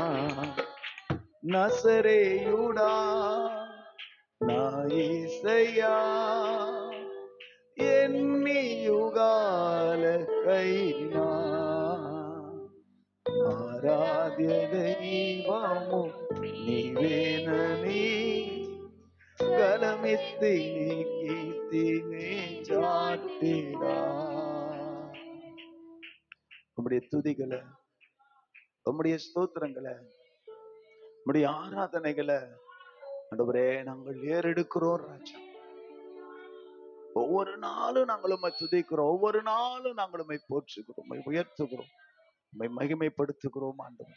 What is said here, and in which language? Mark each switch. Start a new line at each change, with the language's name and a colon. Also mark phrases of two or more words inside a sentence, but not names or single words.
Telugu: నజరేయుడా నా యేసయ్యా, ఎన్ని యుగాలకైనా ఆరాధ్య దైవము నీవేనని గలమెత్తి నీ కీర్తినే చాటిరా.
Tamil: உம்முடைய துதிகளை, உம்முடைய ஸ்தோத்திரங்களை, உம்முடைய ஆராதனைகளை ஆண்டவரே நாங்கள் ஏறெடுக்கிறோம் ராஜா. ஒவ்வொரு நாளும் நாங்கள் உம்மை துதிக்கிறோம், ஒவ்வொரு நாளும் நாங்கள் உம்மை போற்றுகிறோம், உம்மை உயர்த்துகிறோம், உம்மை மகிமைப்படுத்துகிறோம் ஆண்டவரே.